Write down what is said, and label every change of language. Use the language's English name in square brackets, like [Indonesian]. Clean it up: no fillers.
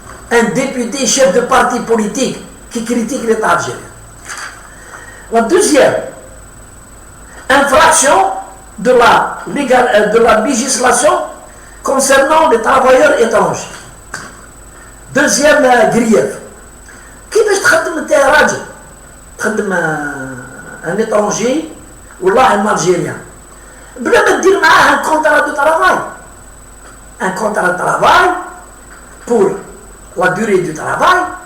[French] Un député chef de parti politique qui critique l'État algérien. La deuxième infraction de la législation concernant les travailleurs étrangers. Deuxième grief. [Arabic] كيفاش تخدم انت يا راجل؟ تخدم ان [French] étranger [Arabic] ولا [French] un algérien [Arabic] بلا ما تدير معاه [French] un contrat de travail. Un contrat de travail pour la durée du travail.